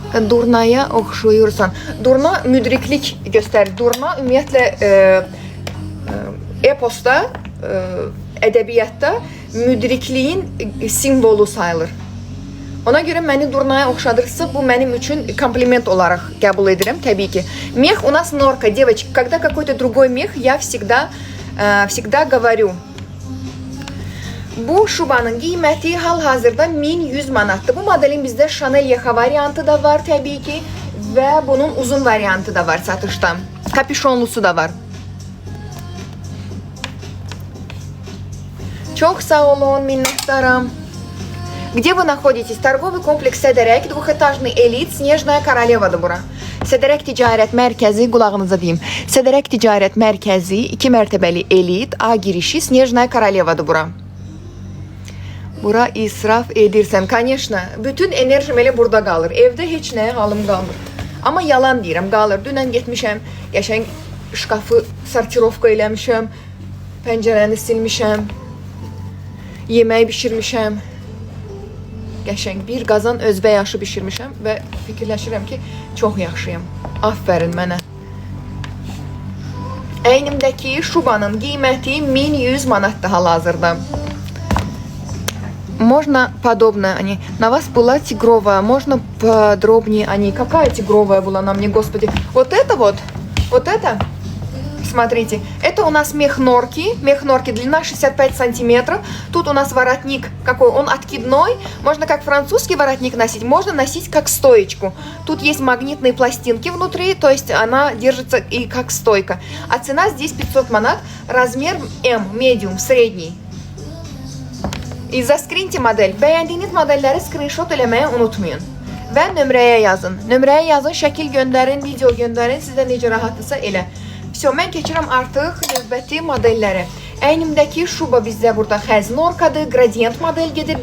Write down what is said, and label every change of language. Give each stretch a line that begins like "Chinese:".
Azerbaijani: Durnaya oxşuyursan. Durna müdriklik göstərir. Durna ümumiyyətlə eposda, ədəbiyyatda müdrikliyin simvolu sayılır. Ona görə məni durnaya oxşadırsa, bu mənim üçün kompliment olaraq qəbul edirəm, təbii ki.
Russian: Мех у нас норка, девочки. Когда какой-то другой мех, я всегда говорю.
Azerbaijani: Bu şubanın qiyməti hal-hazırda 1100 manatdır. Bu modelin bizdə Chanel yaxa variantı da var, təbii ki. Və bunun uzun variantı da var satışda. Kapüşonlusu da var. Çox sağ olun, minnətdaram.
Russian: Где вы находитесь? Торговый комплекс Сədərək, двухэтажный элит, Снежная Королеваdır bura.
Azerbaijani: Sədərək Ticarət Mərkəzi, qulağınıza deyim. Sədərək Ticarət Mərkəzi, 2 mərtəbəli elit, A girişi, Снежная Королеваdır bura. Bura israf edirsən. Конечно, bütün enerjim elə burada qalır. Evdə heç nəyə halım qalmır. Amma yalan deyirəm, qalır. Dünən getmişəm, qəşəng şkafı sortirovka eləmişəm, pəncərəni silmişəm. yemək bişirmişəm. Qəşəng bir qazan özbək aşı bişirmişəm və fikirləşirəm ki, çox yaxşıyam. Aferin mənə. Əynimdəki şubanın qiyməti 1100 manatdır hal-hazırda.
Russian: Можно подобное, они на вас была тигровая, можно подробнее, они какая тигровая была на мне, господи, вот это, вот это, смотрите, это у нас мех норки длина 65 сантиметров, тут у нас воротник какой, он откидной, можно как французский воротник носить, можно носить как стоечку, тут есть магнитные пластинки внутри, то есть она держится и как стойка, а цена здесь 500 манат, размер М, medium, средний.
Azerbaijani: İzaskrinti model. Bəyəndiyiniz modelləri screenshot eləməyi unutmayın. Və nömrəyə yazın. Nömrəyə yazın, şəkil göndərin, video göndərin, sizə necə rahatdırsa elə. Всё, mən keçirəm artıq növbəti modellərə. Əynimdəki şuba bizdə burada xəz norkadır, gradient model gedir.